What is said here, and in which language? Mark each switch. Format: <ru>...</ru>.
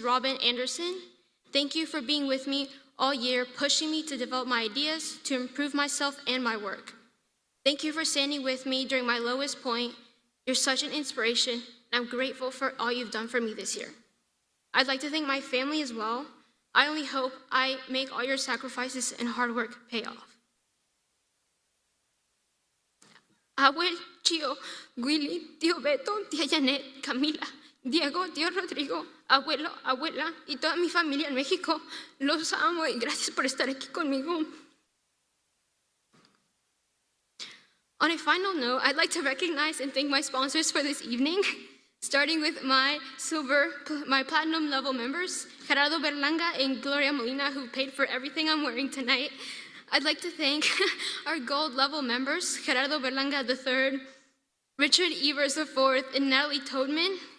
<en>Robin Anderson. Thank you for being with me all year, pushing me to develop my ideas, to improve myself and my work. Thank you for standing with me during my lowest point. You're such an inspiration, and I'm grateful for all you've done for me this year. I'd like to thank my family as well. I only hope I make all your sacrifices and hard work pay off.</en> <es>Abuel, Chio, Willy, Tío Beto, Tía Janet, Camila, Diego, Tío Rodrigo, abuelo, abuela y toda mi familia en México. Los amo y gracias por estar aquí conmigo.</es> <en>On a final note, I'd like to recognize and thank my sponsors for this evening, starting with my platinum level members, Gerardo Berlanga and Gloria Molina, who paid for everything I'm wearing tonight. I'd like to thank our gold level members, Gerardo Berlanga III, Richard Evers IV, and Natalie Toadman.</en>